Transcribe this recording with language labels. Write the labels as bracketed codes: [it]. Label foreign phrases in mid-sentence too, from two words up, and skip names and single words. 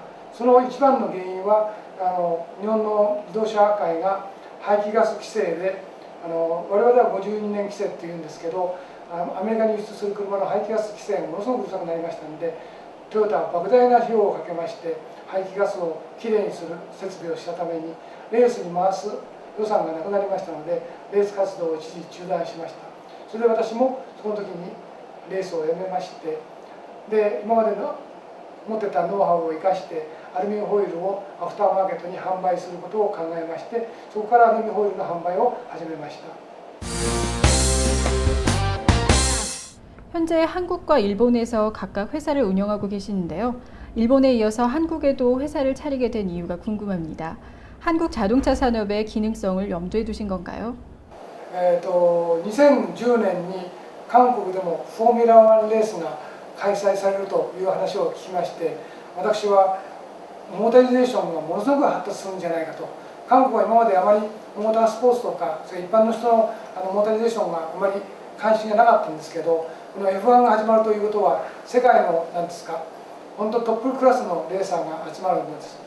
[ja] その一番の原因は日本の自動車界が排気ガス規制で我々は52年規制っていうんですけど、アメリカに輸出する車の排気ガス規制がものすごくうるさくなりましたので、トヨタは莫大な費用をかけまして排気ガスをきれいにする設備をしたためにレースに回す予算がなくなりましたので、レース活動を一時中断しました。それで私もその時にレースをやめまして、で今までの持ってたノウハウを生かしてアルミホイールをアフターマーケットに販売することを考えまして、そこからアルミホイールの販売を始めました。 [ko] 현재 한국과 일본에서 각각 회사를 운영하고 계시는데요. 일본에 이어서 한국에도 회사를 차리게 된 이유가 궁금합니다. 한국 자동차 산업의 기능성을 염두에 두신 건가요? [ja] 2010 年に韓国でもフォーミュラ1レースが開催されるという話を聞きまして、私はモータリゼーションがものすごく発達するんじゃないかと。韓国は今まであまりモータースポーツとかそれ一般の人のモータリゼーションがあまり関心がなかったんですけど、この F1 が始まるということは世界の何ですか、本当トップクラスのレーサーが集まるんです。